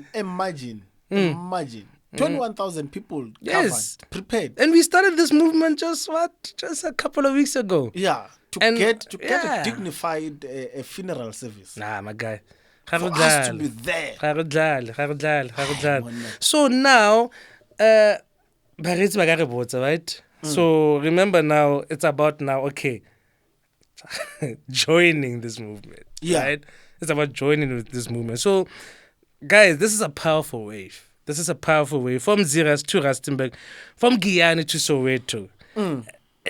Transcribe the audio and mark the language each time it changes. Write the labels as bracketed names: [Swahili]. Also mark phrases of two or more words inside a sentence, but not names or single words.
[English] imagine. 21,000 people Yes. covered, prepared. And we started this movement just a couple of weeks ago. Yeah, to And- get yeah. a dignified funeral service. Nah, my guy. For us to be there. So now, [Tswana] baretsi ba ka re botsa, [English] right? So remember now, it's about now, okay, joining this movement. Yeah. Right? It's about joining with this movement. So, guys, this is a powerful wave. This is a powerful wave from Zeerust to Rustenburg, from Guyana to Soweto.